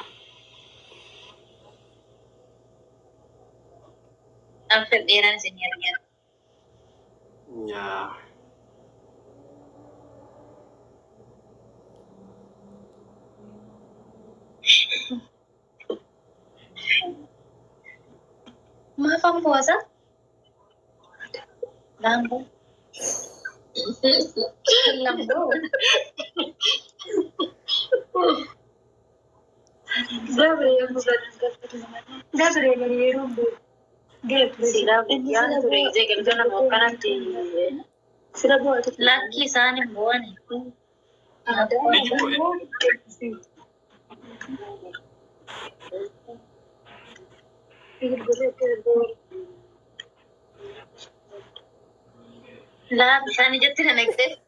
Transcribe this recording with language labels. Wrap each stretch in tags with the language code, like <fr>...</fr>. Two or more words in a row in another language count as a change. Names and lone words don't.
<om>Akka dheeraan isin argina. Yaa. Maafan puasa? Lambo. Lambo. Laki isaan hin bu'ani. Laa bishaan ijatti na naqxe.</om>